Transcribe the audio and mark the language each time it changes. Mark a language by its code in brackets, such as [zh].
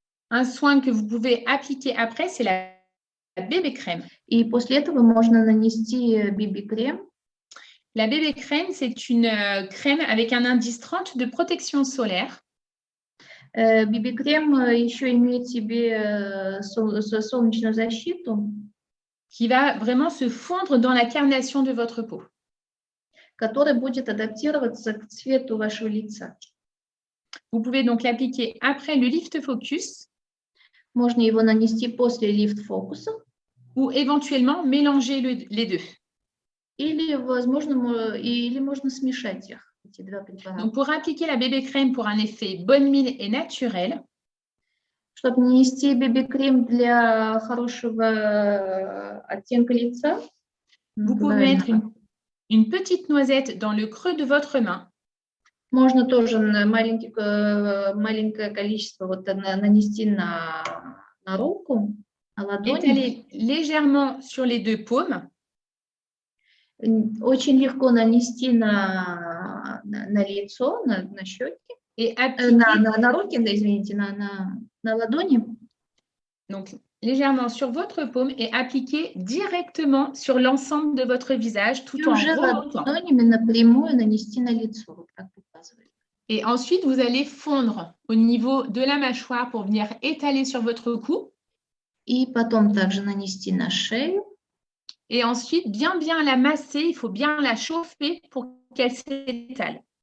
[fr] Un soin que vous pouvez appliquer après, c'est la bébé crème. [ru] И после этого можно нанести BB-крем. [fr] La bébé crème, c'est une crème avec un indice 30 de protection solaire. [ru] BB-крем еще имеет в себе солнечную защиту, [fr] qui va vraiment se fondre dans la carnation de votre peau. [ru] который будет адаптироваться к цвету вашего лица. [fr] Vous pouvez donc l'appliquer après le lift focus. [ru] Можно его нанести после лифт-фокуса. [fr] Ou éventuellement mélanger les deux. [ru] Или, возможно, или можно смешать их, эти два препарата. [fr] Donc, pour appliquer la bébé crème pour un effet bonne mine et naturel, [ru] чтобы нанести BB-крем для хорошего оттенка лица, [fr] vous pouvez mettre une petite noisette dans le creux de votre main. [ru] Можно тоже маленькое количество вот нанести на руку, на ладони. [fr] Étaler légèrement sur les deux paumes. [ru] Очень легко нанести на лицо, на щеки. [fr] Et appliquer, [ru] на руки, да, извините, на ладони. [fr] Donc, légèrement sur votre paume et appliquer directement sur l'ensemble de votre visage tout en remontant. [ru] Напрямую нанести на лицо, вот как показывает. [fr] Et ensuite, vous allez fondre au niveau de la mâchoire pour venir étaler sur votre cou. [ru] И потом также нанести на шею. [fr] Et ensuite, bien la masser, il faut bien la chauffer pour qu'elle s'étale.